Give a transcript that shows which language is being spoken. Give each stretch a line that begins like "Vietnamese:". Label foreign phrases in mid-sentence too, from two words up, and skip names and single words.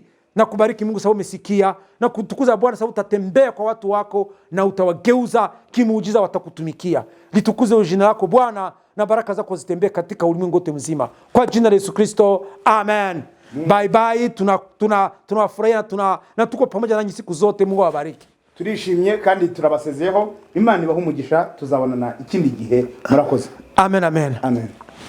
Swahili: Na kubariki Mungu sababu umesikia, na kutukuza Bwana sababu utatembea kwa watu wako na utawageuza kimuujiza, watakutumikia. Litukuze jina lako Bwana, na baraka zako zitembee katika ulimwengu wote mzima, kwa jina la Yesu Kristo, amen.
English: Bye bye,
Swahili: tunafurahia na tuko pamoja nanyi siku zote. Mungu awabariki.
Kinyarwanda: Turishimye kandi turabasezeho. Imana ibahe umugisha, tuzabonana ikindi gihe. Murakoze. Amen, amen. Amen.